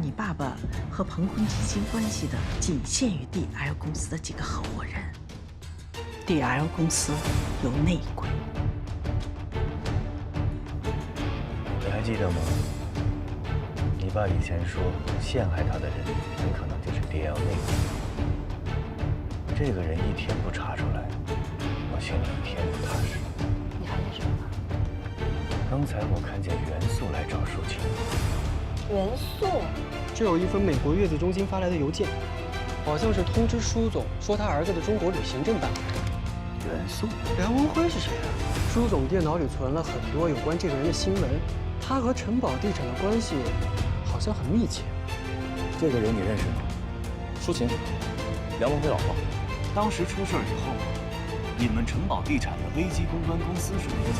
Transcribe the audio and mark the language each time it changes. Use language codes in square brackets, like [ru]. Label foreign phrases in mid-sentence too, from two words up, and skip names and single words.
[zh] 你爸爸和彭坤基金關係的僅限於 DL 公司的幾個合夥人。DL 公司有內鬼。你還記得嗎？你爸以前說陷害他的人很可能就是 DL 內鬼。這個人一天不查出來，我心裡一天不踏實。你還有什麼？剛才我看見元素來找舒晴。元素？這有一封美國月子中心發來的郵件，好像是通知舒總說他兒子的中國旅行正辦。元素？梁文輝是誰啊？舒總電腦裡存了很多有關這個人的新聞，他和城堡地產的關係好像很密切。這個人你認識嗎？舒晴，梁文輝老婆。當時出事以後，你们城堡地产的危机公关公司是哪家？